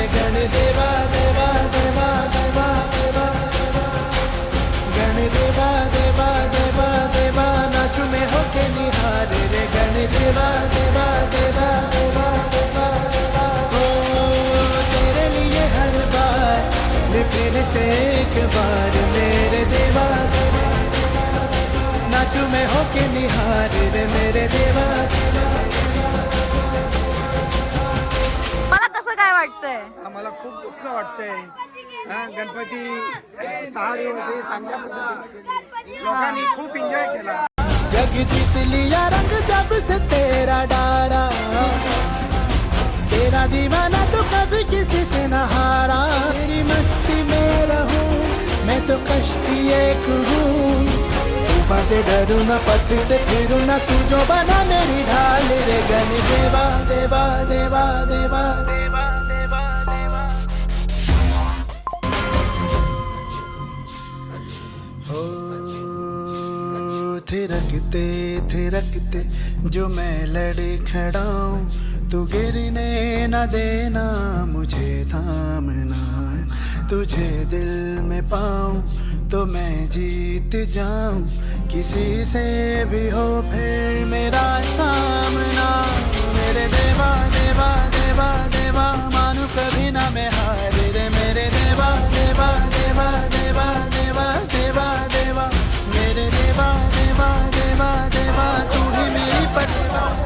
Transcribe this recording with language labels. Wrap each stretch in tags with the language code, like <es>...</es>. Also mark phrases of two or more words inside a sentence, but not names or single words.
<hi>गणदेवा देवा देवा देवा देवा गणदेवा देवा देवा देवा नाचू में होके निहार रे. गणदेवा देवा देवा देवा देवा देवा हो तेरे लिए हर बार फिरते एक बार मेरे देवा. नाचू में होके निहार रे मेरे देवा.</hi> <mr>मला कसं काय वाटतंय? आम्हाला खूप दुःख वाटतंय. गणपती 6 दिवस हे चांगल्या पद्धतीने लोकांनी खूप एन्जॉय केला.</mr> <hi>जग जीत लिया रंग जब से तेरा डारा. तेरा दीवाना तो कभी किसी से न हारा. तेरी मस्ती में रहूं मैं तो कश्ती एक हूँ. तूफान से डरूं ना पत्थर से फिरूं ना तू जो बना मेरी ढाल रे. गण देवा देवा देवा देवा देवा देवा देवा हो थिरकते थिरकते जो मैं लड़ी खड़ा हूँ, तू गिरने न देना मुझे थामना, तुझे दिल में पाऊँ तो मैं जीत जाऊँ, किसी से भी हो फिर मेरा सामना। मेरे देवा देवा देवा देवा मानू कभी ना मैं हार रे, मेरे देवा देवा देवा देवा देवा देवा देवा मेरे देवा देवा देवा देवा तू ही मेरी पतिवा।</hi>